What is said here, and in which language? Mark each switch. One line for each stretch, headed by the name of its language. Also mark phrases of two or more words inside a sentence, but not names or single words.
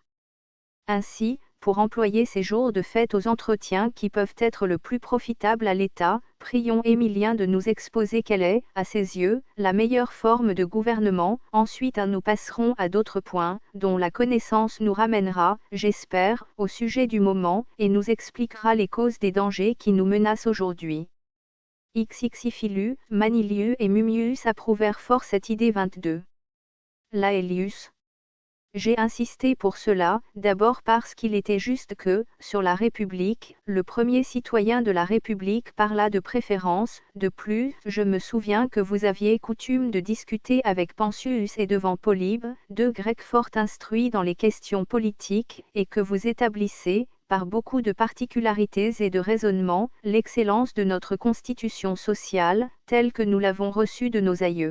French: Ainsi, pour employer ces jours de fête aux entretiens qui peuvent être le plus profitables à l'État, prions Émilien de nous exposer quelle est, à ses yeux, la meilleure forme de gouvernement, ensuite nous passerons à d'autres points, dont la connaissance nous ramènera, j'espère, au sujet du moment, et nous expliquera les causes des dangers qui nous menacent aujourd'hui. Xxiphilu, Manilius et Mummius approuvèrent fort cette idée 22. Laelius. J'ai insisté pour cela, d'abord parce qu'il était juste que, sur la République, le premier citoyen de la République parla de préférence, de plus, je me souviens que vous aviez coutume de discuter avec Pensius et devant Polybe, deux Grecs fort instruits dans les questions politiques, et que vous établissez, par beaucoup de particularités et de raisonnements, l'excellence de notre constitution sociale, telle que nous l'avons reçue de nos aïeux.